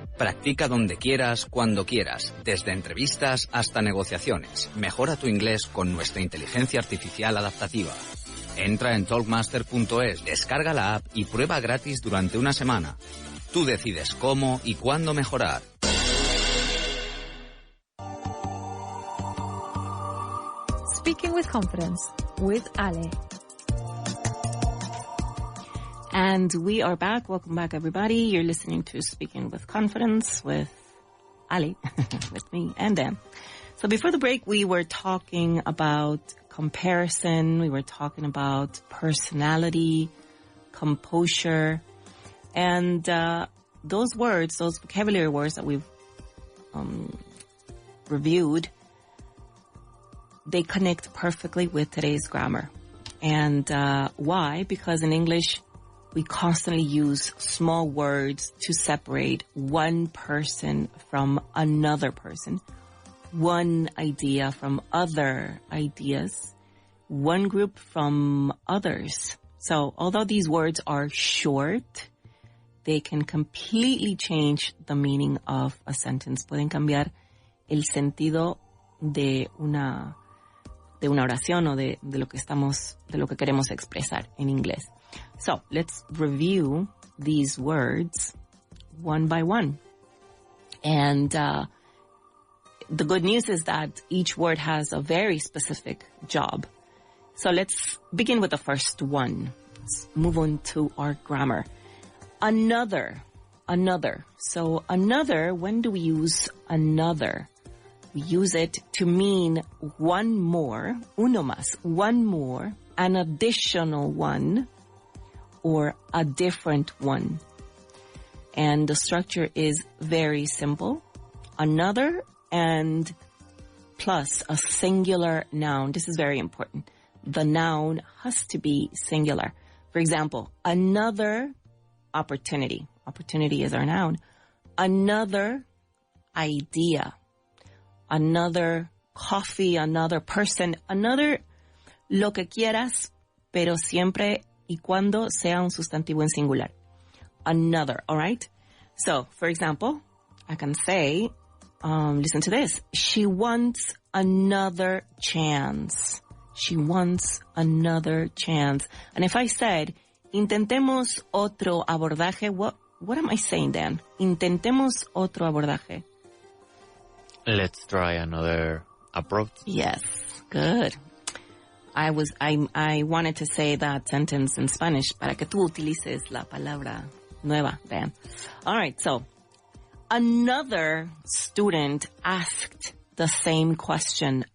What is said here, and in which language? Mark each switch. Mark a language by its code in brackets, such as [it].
[es] Practica donde quieras, cuando quieras, desde entrevistas hasta negociaciones. Mejora tu inglés con nuestra inteligencia artificial adaptativa. Entra en talkmaster.es, descarga la app y prueba gratis durante una semana. Tú decides cómo y cuándo mejorar. [en] Speaking with Confidence with Ale. And we are back. Welcome back, everybody. You're listening to Speaking with Confidence with Ali, with me and Dan. So before the break, we were talking about comparison. We were talking about personality, composure, and those words, those vocabulary words that we've reviewed, they connect perfectly with today's grammar. And why? Because in English, we constantly use small words to separate one person from another person, one idea from other ideas, one group from others. So although these words are short, they can completely change the meaning of a sentence. [es] Pueden cambiar el sentido de una oración o de lo que queremos expresar en inglés. [en] So let's review these words one by one. And the good news is that each word has a very specific job. So let's begin with the first one. Let's move on to our grammar. Another. So another, when do we use another? We use it to mean one more, [es] uno más, [en] one more, an additional one, or a different one. And the structure is very simple. Another and plus a singular noun. This is very important. The noun has to be singular. For example, another opportunity. Opportunity is our noun. Another idea. Another coffee, another person, another [es] lo que quieras, pero siempre y cuando sea un sustantivo en singular. [en] Another, all right? So, for example, I can say, listen to this. She wants another chance. She wants another chance. And if I said, [es] intentemos otro abordaje, [en] what am I saying, Dan? [es] Intentemos otro abordaje. [en] Let's try another approach. Yes, good. I wanted to say that sentence in Spanish [es] para que tú utilices la palabra nueva, [en] Dan. All right, so another student asked the same question.